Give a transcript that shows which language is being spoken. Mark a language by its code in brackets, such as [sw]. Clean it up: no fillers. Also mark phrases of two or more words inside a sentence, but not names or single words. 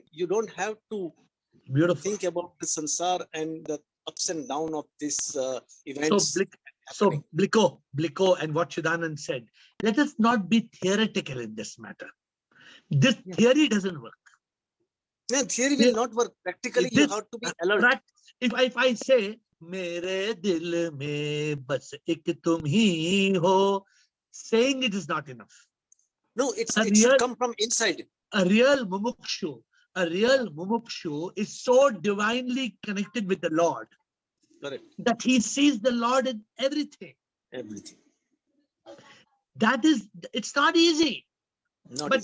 [en] You don't have to think about the sansar and the ups and downs of this events. So Bliko and what Chidanand said, let us not be theoretical in this matter. This theory doesn't work. Yeah, theory will not work. Practically, you have to be alert. If I say, [hi] मेरे दिल में बस एक तुम ही हो, [en] saying it is not enough. No, it should come from inside. A real mumukshu is so divinely connected with the Lord. Correct. That he sees the Lord in everything. Everything. It's not easy. But